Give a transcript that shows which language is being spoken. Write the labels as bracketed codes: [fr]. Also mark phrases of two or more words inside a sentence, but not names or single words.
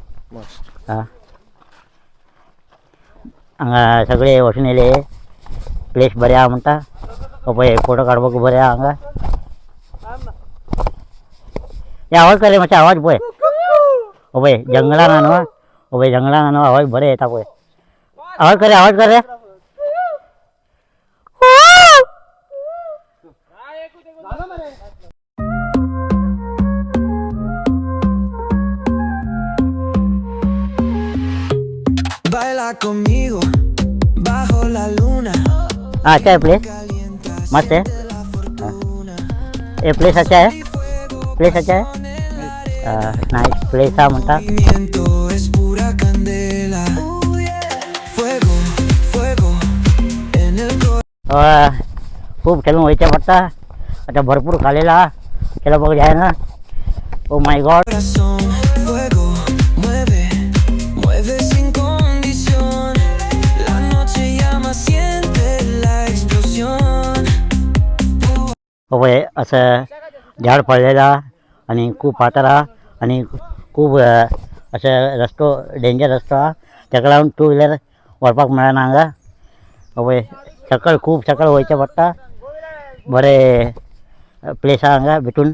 [kok] हां, हांगा सगळे वचून येयले. प्लेस बरें आहा म्हणटा. पळय फोटो काडपाक बरें आहा हांगा. हे आवाज कर रे मातशें, आवाज पळय. पळय जंगलान आहा न्हू. पळय जंगलान आहा न्हू, आवाज बरे येता पळय. आवाज कर रे. [es] Baila conmigo bajo la luna. [hi] अच्छा है प्लेस, मस्त है. ये प्लेस अच्छा है. प्लेस अच्छा है. [en] nice place [kok] हा म्हणटा. [es] Movimiento es pura candela. Fuego, fuego en el [kok] खूप खेळून वयचें पडटा. आता भरपूर खालेला खेळपाक जायना. [en] Oh my God. [es] corazón. Fuego, mueve, mueve sin condición. La noche llama, siente la explosión. [kok] पळय असं झाड पडलेला आणि खूप फातर हा आणि खूप असं रस्तो डेंजर रस्तो हा. ताका लागून [en] two wheeler [kok] व्हरपाक मेळना हांगा. पळय खूप सकयल वयचें पडटा. बरे प्लेस हा हांगा भितून.